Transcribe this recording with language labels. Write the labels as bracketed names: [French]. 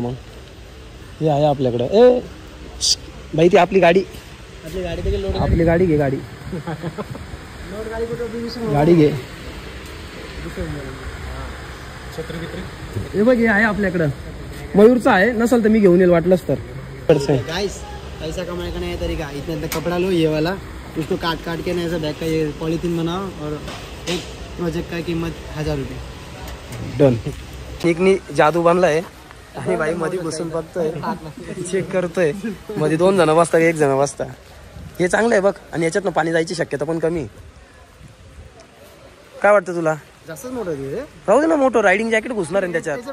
[Marathi] मग हे आहे आपल्याकडं. ए भाई ती आपली गाडी आपली गाडी घे. गाडी घे. हे बघ, हे आहे आपल्याकडं. मयूरचा आहे, नसल तर मी घेऊन येईल वाटलंच तर. [Hindi] गाइस पैसा कमाने का नहीं तरीका, इतना कपड़ा लो ये वाला, उसको काट के ना ऐसा बैग का ये पॉलीथीन बनाओ और एक प्रोजेक्ट का कीमत 1000 रुपये. [English] Done. [Marathi] निकनी जादू बांधलाय आणि बाई मध्ये बसून बघतोय, चेक करतोय. मध्ये 2 जण बसतात, 1 जण बसता. हे चांगलं आहे बघ. आणि याच्यातनं पाणी जायची शक्यता पण कमी. काय वाटतं तुला? जास्तच मोठं आहे राहू दे ना, मोठं रायडिंग जॅकेट घुसणार आहे त्याच्यात.